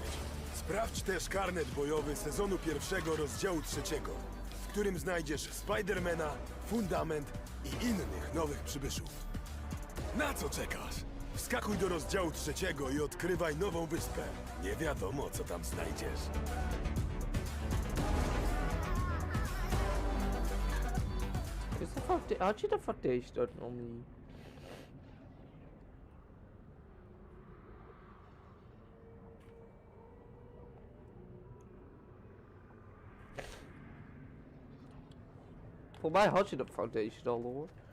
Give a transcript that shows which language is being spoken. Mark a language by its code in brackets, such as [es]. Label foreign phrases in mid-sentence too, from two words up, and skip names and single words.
[pl] Sprawdź też karnet bojowy sezonu 1 rozdziału 3, w którym znajdziesz Spidermana, Fundament i innych nowych przybyszów. Na co czekasz? Wskakuj do rozdziału 3 i odkrywaj nową wyspę. Nie wiadomo, co tam znajdziesz. [nl] Had je dat voor deze dat nog niet? Voor mij had je de foundation al hoor.